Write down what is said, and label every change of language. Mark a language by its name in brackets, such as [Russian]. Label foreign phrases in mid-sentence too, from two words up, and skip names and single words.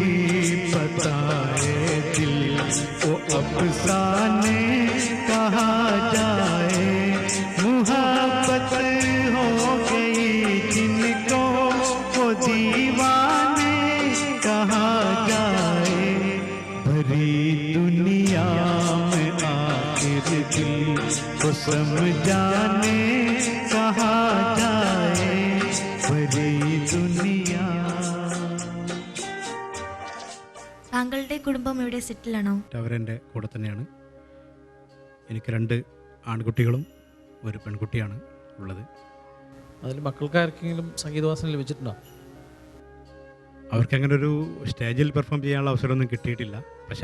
[Hindi] बताए दिल, वो अफ़साने कहाँ जाए, मुहब्बत हो गई जिनको वो दीवाने कहाँ जाए, भरी दुनिया में आखिर दिल को समझाने कहाँ जाए, भरी दुनिया. [Malayalam] താങ്കളുടെ കുടുംബം ഇവിടെ സെറ്റിലാണോ? അവരെൻ്റെ കൂടെ തന്നെയാണ്. എനിക്ക് 2 ആൺകുട്ടികളും ഒരു പെൺകുട്ടിയാണ് ഉള്ളത്. അതിൽ മക്കൾക്ക് ആർക്കെങ്കിലും സംഗീതവാസന ലഭിച്ചിട്ടുണ്ടോ? അവർക്ക് അങ്ങനെ ഒരു സ്റ്റേജിൽ പെർഫോം ചെയ്യാനുള്ള അവസരമൊന്നും കിട്ടിയിട്ടില്ല.